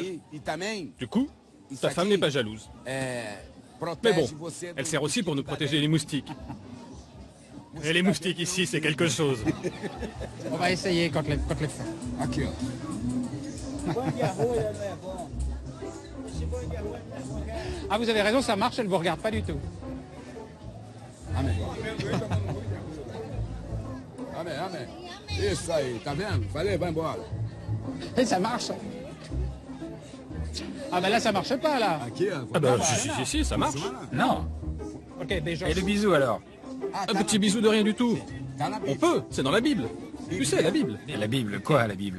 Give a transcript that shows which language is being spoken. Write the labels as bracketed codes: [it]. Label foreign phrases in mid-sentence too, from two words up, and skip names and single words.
[fr] Du coup, ta femme n'est pas jalouse. Mais bon, elle sert aussi pour nous protéger les moustiques. Et les moustiques ici, c'est quelque chose. On va essayer quand les femmes. Ah, vous avez raison, ça marche, elle ne vous regarde pas du tout. [pt] Isso aí, tá vendo? Falei, vai embora. [fr] Et ça marche. Ah ben là, ça marche pas, là. Ah bah, si, ça marche. Non. Ok, déjà. Et le bisou alors? Un petit bisou de rien du tout. On peut, c'est dans la Bible. Tu sais, la Bible. Et la Bible, quoi la Bible?